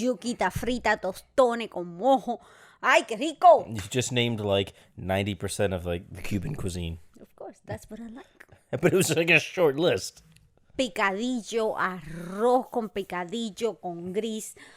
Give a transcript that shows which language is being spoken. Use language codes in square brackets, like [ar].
[es] Yuquita frita, tostones con mojo. Ay, qué rico. [en] You just named like 90% of like the Cuban cuisine. Of course, that's what I like. But it was like a short list. [es] Picadillo, arroz con picadillo, con gris,